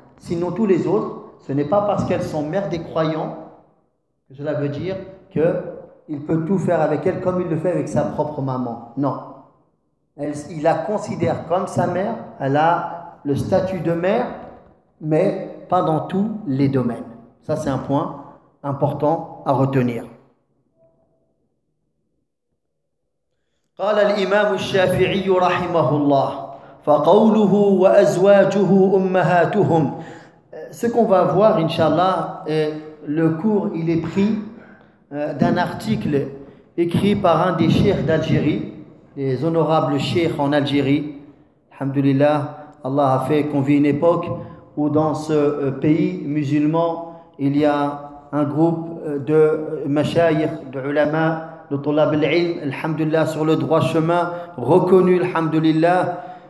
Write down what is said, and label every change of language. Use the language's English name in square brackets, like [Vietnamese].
[French] Sinon tous les autres, ce n'est pas parce qu'elles sont mères des croyants que cela veut dire qu'il peut tout faire avec elles comme il le fait avec sa propre maman. Non. Il la considère comme sa mère, elle a le statut de mère, mais pas dans tous les domaines. Ça, c'est un point important à retenir. [Arabic] قال الإمام الشافعي رحمه الله فقوله وأزواجه أمهاتهم. [French] Ce qu'on va voir, Inch'Allah, le cours, il est pris d'un article écrit par un des cheikhs d'Algérie, les honorables cheikhs en Algérie. Alhamdulillah, Allah a fait qu'on vit une époque où dans ce pays musulman, il y a un groupe de mashayikh, de ulama, le tolab al-ilm, alhamdulillah, sur le droit chemin, reconnu, alhamdulillah.